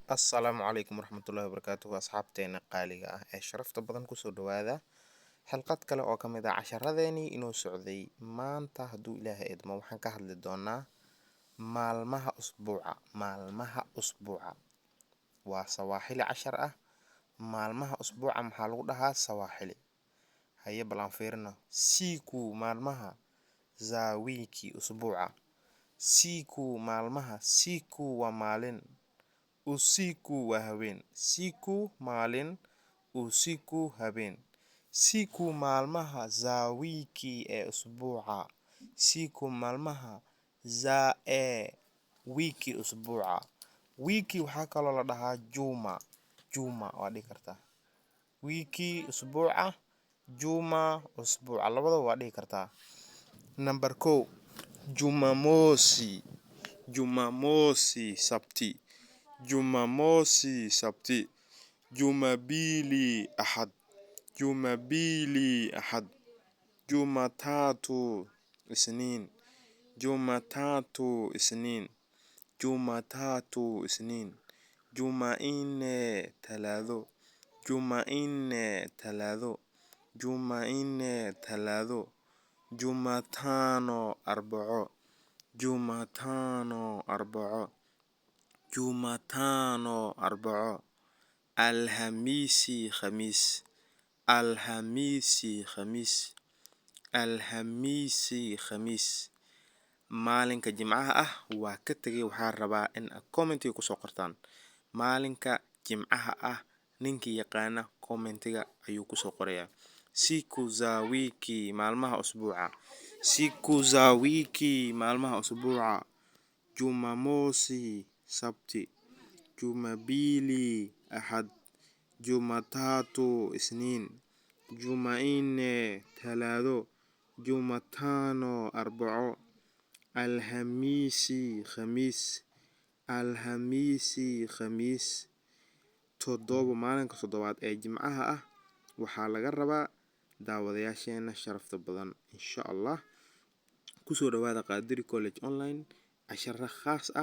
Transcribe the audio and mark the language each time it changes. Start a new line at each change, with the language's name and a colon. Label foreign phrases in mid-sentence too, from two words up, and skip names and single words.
Arabic: السلام عليكم ورحمة الله وبركاته
Somali: asxaabteena qaaliga ah ee sharafta badan kusoo dhawaada xilqad kale oo ka mid ah casharadeenii inoo socday. Maanta hadduu ilaahay idmo waxaan ka hadli doonaa maalmaha usbuuca waa sawaaxili cashar ah. Maalmaha usbuuca maxaa lagu dhahaa sawaaxili? Haye bal aan fiirino.
Swahili: Siku maalmaha za wiki usbuuca.
Somali: Siku waa maalin, usiku waa habeen. Siku maalin, usiku habeen. Siku maalmaha
Swahili: za wiki
Somali: ee usbuuca.
Swahili: Siku maalmaha za wiki usbuuca.
Somali: Wiki waxaa kaloo la dhahaa juma waa dhihi kartaa. Wiki usbuuca, juma usbuuca, labadaba waa dhihi kartaa. Number 1,
Swahili: Jumamosi sabti. Jumapili ahad. Jumatatu isniin. Jumanne talaado. Jumatano arbaco. Alhamisi khamiis.
Somali: Maalinka jimcaha ah waa ka tagay, waxaa rabaa in aad commentiga kusoo qortaan. Maalinka jimcaha ah ninkii yaqaana commentiga ayuu kusoo qorayaa.
Swahili: Siku za wiki maalmaha usbuuca. Jumamosi sabti. Jumapili ahad. Jumatatu isniin. Jumanne talaado. Jumatano arbaco. Alhamisi khamiis.
Somali: Maalinka toddobaad ee jimcaha ah waxaa laga rabaa daawadayaasheena sharafta badan.
Arabic: إن شاء الله
Somali: kusoo dhawaada Qadiri College Online casharo khaas ah.